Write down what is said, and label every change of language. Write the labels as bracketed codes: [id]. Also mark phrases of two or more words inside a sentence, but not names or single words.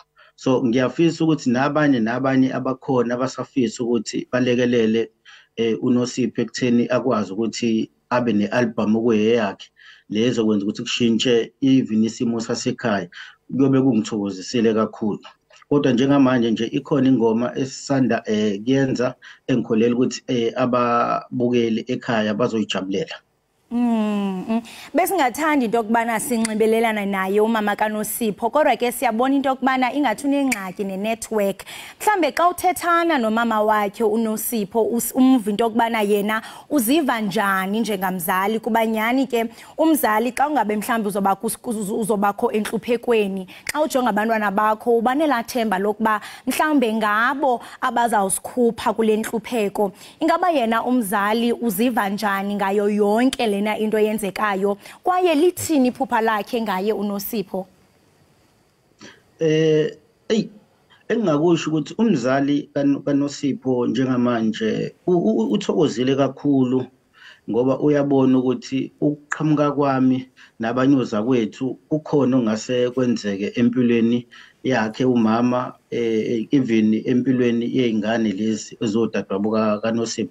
[zu] So ngiyafisa ukuthi nabanye abakhona abasafisa ukuthi balekelele uNosipho ekutheni akwazi ukuthi abe nealbum okuyeyakhe lezo kwenza ukuthi kushintshe even isimo sasekhaya, kuyobe kungithokozisile kakhulu. Kodwa njengamanje nje ikhona ingoma esisanda kuyenza engikholela ukuthi ababukeli ekhaya bazoyijabulela. [xh] Besingathanda into yokubana sinxibelelana naye umama kaNosipho, kodwa ke siyabona into yokubana ingathi unengxaki nenetwork. Mhlambe xa uthethana nomama wakhe uNosipho umva into yokubana yena uziva njani njengamzali, kuba nyani ke umzali xa ungabe mhlambe uzobakho entluphekweni, xa ujonga abantwana bakho ubanela themba lokuba mhlambe ngabo abazawusikhupha kule ntlupheko. Ingaba yena umzali uziva njani ngayo yonke lena into yenzekayo, kwaye lithini iphupha lakhe ngaye uNosipho? [zu] Engingakusho ukuthi umzali kaNosipho njengamanje uthokozile kakhulu ngoba uyabona ukuthi ukuqhamuka kwami nabanyuza kwethu kukhona ongase kwenzeke empilweni yakhe umama, even empilweni yezingane lezi ezodadwabo kaNosipho.